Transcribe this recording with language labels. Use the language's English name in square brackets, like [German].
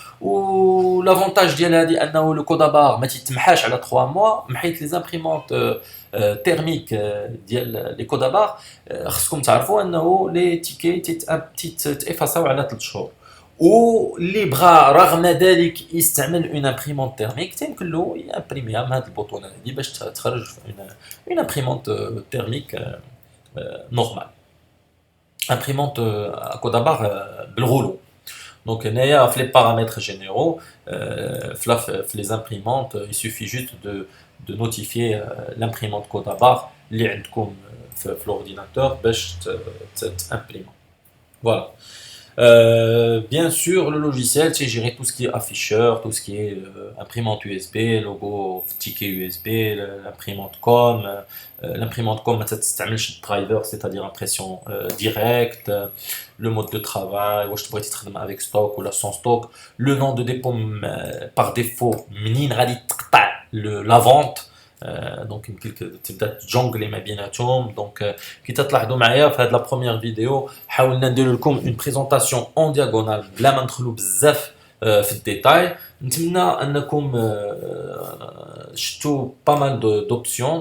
[Arabic] و لافونتاج ديال هذه انه لو كود بار ما تيتمحاش على 3 موا من حيث لي زامبريمونت تيرميك ديال لي كود بار خصكم تعرفوا انه لي تيكي تيتافاساو على 3 شهور. واللي بغى رغم ذلك يستعمل اون امبريمونت تيرميك تيمكن له يامبريميها من هذه البوطونه هذه باش تخرج اون امبريمونت تيرميك نورمال [French] imprimante à code à barre [Arabic] بالغولو. [French] Donc [Arabic] هنايا في [French] les paramètres généraux في les imprimantes il suffit juste de notifier l'imprimante code à barre [Arabic] اللي عندكم في [French] l'ordinateur [Arabic] باش تimprime. [French] Voilà. Bien sûr, le logiciel, c'est gérer tout ce qui est afficheur, tout ce qui est imprimante USB, logo, ticket USB, l'imprimante COM. L'imprimante COM, ça t'amène le driver, c'est-à-dire impression directe, le mode de travail, ou je pourrais être avec stock ou là sans stock, le nom de dépôt par défaut, la vente. [Arabic] دونك يمكنك تبدا تجونغلي ما بيناتهم. دونك كي تلاحظوا معايا في هذه لا بروميير فيديو حاولنا ندير لكم اون بريزونطاسيون اون دياغونال بلا ما ندخلوا بزاف في الديتاي. نتمنى انكم شفتوا با مال دوبسيون.